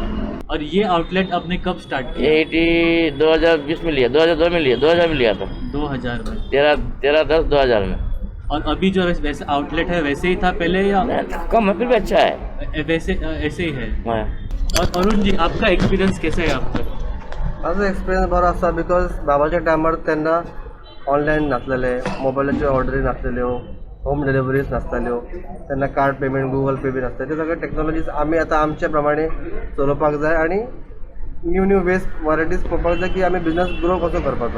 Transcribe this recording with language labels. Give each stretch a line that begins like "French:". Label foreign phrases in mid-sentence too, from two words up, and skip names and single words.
Hindi: और ये आउटलेट आपने कब स्टार्ट किया? 2020 में लिया, 2002 में लिया, 2000 में लिया था। 2000 में? 13/10/2000 में। और अभी जो वैसे आउटलेट है वैसे ही था पहले या कम है? फिर भी अच्छा है, वैसे ऐसे ही है। हाँ। और अरुण जी, आपका एक्सपिरियंस कैसा है आपका?
Konkani: माझो एक्सपिरियन्स बरो आसा बिकॉज बाबाच्या टायमार तेन्ना ऑनलायन नासलेले, मोबायलाच्यो ऑर्डरी नासलेल्यो,
English: home deliveries
Konkani: नासताल्यो, तेन्ना
English: card payment,
Konkani: गुगल पे बी नासता. ते सगळे टेक्नॉलॉजीज आमी आतां आमच्या प्रमाणे चलोवपाक जाय आनी
English: new ways varieties
Konkani: पळोवपाक जाय की आमी
English: business grow
Konkani: कसो करपाचो.